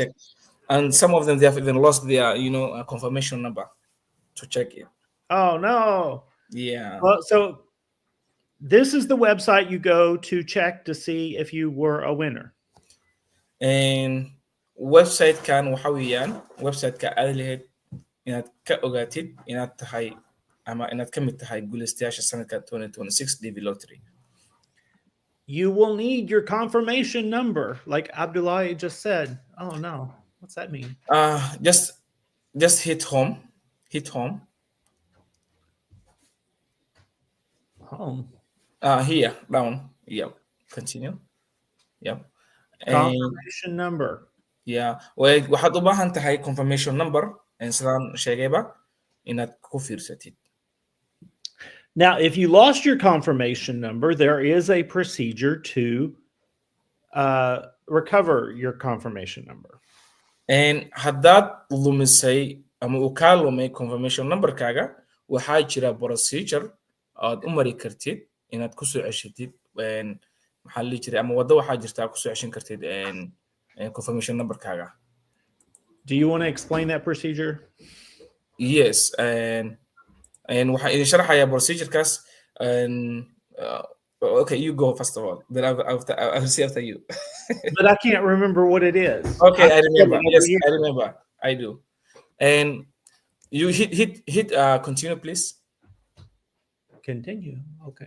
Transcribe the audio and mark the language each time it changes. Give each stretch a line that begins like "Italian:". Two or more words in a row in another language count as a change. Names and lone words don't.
English: checked, and some of them they have even lost their confirmation number to check it. oh no. Yeah. Well, so this is the website you go to check to see if you were a winner.
Somali: And website kan waxa weeyaan website-ka aad lahayd inaad ka ogaatid inaad tahay ama inaad ka mid tahay guuleystayaasha sanadka 2026 DV Lottery.
English: You will need your confirmation number, like Abdullahi just said. Oh no. What's that mean? Just hit home. Hit home. Home. Here, down. Yep. Continue. Yep. Confirmation number. Yeah.
Somali: Waxaad u baahan tahay
English: confirmation number
Somali: sidaan sheegayba inaad ku fiirsatid.
English: Now, if you lost your confirmation number, there is a procedure to recover your confirmation number.
Somali: Haddaad lumisay ama uu kaa lumay
English: confirmation numberkaaga,
Somali: waxaa jira procedure aad u mari kartid inaad ku soo ceshatid. Maxaa la dhihi jiray ama waddo waxaa jirta aad ku soo ceshan kartid
English: confirmation numberkaaga. Do you want to explain that procedure? Yes,
Somali: waxaan idin sharaxayaa procedurekaas.
English: Okay, you go first of all. Then I'll see after you. But I can't remember what it is. Okay, I remember. Over Yes, here. I remember. I do. And you hit continue, please. Continue. Okay.